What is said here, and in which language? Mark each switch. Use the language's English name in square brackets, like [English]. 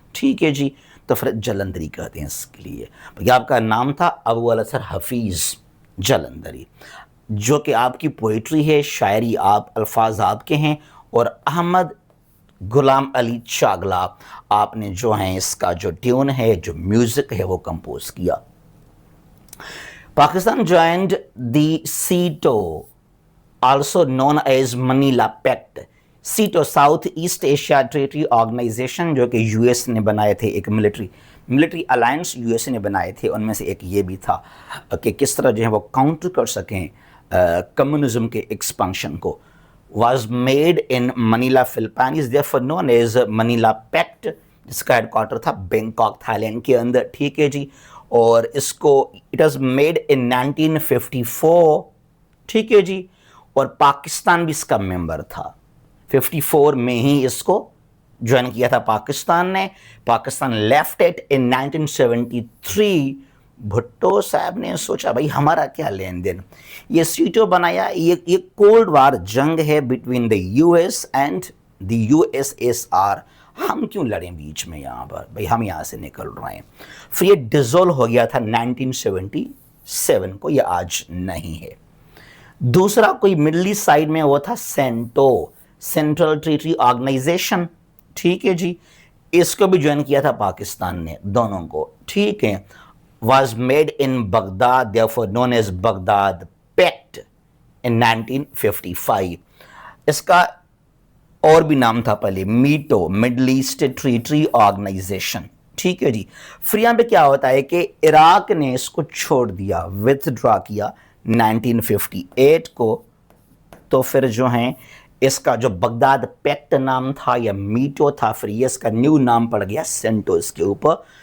[Hindi] ठीक है जी, तो फिर जलंधरी कहते हैं इसके लिए। तो आपका नाम था अबू अल असर हफीज़ जलंधरी, जो कि आपकी पोइट्री है, शायरी आप, अल्फाज आपके हैं, और अहमद गुलाम अली चागला आपने जो है इसका जो ट्यून है, जो म्यूज़िक है, वो कंपोज किया। [English] Pakistan joined the CETO, also known as Manila Pact. [Hindi] CETO south east Asia treaty organisation, जो कि यूएस ने बनाए थे, एक मिलिट्री अलायंस यूएस ने बनाए थे। उनमें से एक ये भी था कि किस तरह जो है वो काउंटर कर सकें कम्युनिज्म के एक्सपेंशन को। [English] was made in Manila, Philippines, therefore known as Manila Pact, [Hindi] जिसका हेडक्वार्टर था बैंकॉक, थाईलैंड के अंदर। ठीक है जी। और इसको [English] It was made in 1954। [Hindi] ठीक है जी। और पाकिस्तान भी इसका मेंबर था। 54 में ही इसको ज्वाइन किया था पाकिस्तान ने। [English] Pakistan left it in 1973। [Hindi] Bhutto साहब ने सोचा भाई हमारा क्या लेन देन, ये सीटो बनाया, ये कोल्ड वार जंग है [English] between the US and the USSR, [Hindi] हम क्यों लड़ें बीच में, यहाँ पर भाई हम यहाँ से निकल रहे हैं। फिर ये डिसॉल्व हो गया था 1977 को, ये आज नहीं है। दूसरा कोई मिडल ईस्ट साइड में वो था सेंटो, सेंट्रल ट्रेटरी ऑर्गेनाइजेशन। ठीक है जी। इसको भी ज्वाइन किया था पाकिस्तान ने, दोनों को। ठीक है। [English] was made in Baghdad, therefore known as Baghdad Pact in 1955. [Hindi] इसका और भी नाम था पहले, मीटो, मिडल ईस्ट ट्रीटरी ऑर्गेनाइजेशन। ठीक है जी। फिर यहाँ पे क्या होता है कि इराक ने इसको छोड़ दिया, विथड्रॉ किया 1958 को। तो फिर जो है इसका जो बगदाद पैक्ट नाम था या मीटो था, फिर ये इसका न्यू नाम पड़ गया सेंटो इसके ऊपर।